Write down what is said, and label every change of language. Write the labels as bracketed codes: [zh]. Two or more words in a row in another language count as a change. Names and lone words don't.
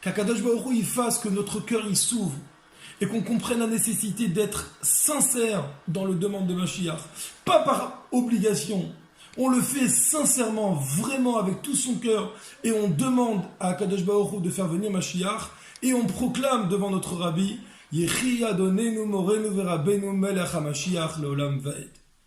[fr] qu' [he] הקדוש ברוך הוא, [fr] il fasse que notre cœur il s'ouvre et qu'on comprenne la nécessité d'être sincère dans le demande de Mashiach, pas par obligation. On le fait sincèrement, vraiment avec tout son cœur, et on demande à [he] הקדוש ברוך הוא [fr] de faire venir Mashiach, et on proclame devant notre Rabbi [he] יחי אדוננו מורנו ורבנו מלך המשיח לעולם ועד.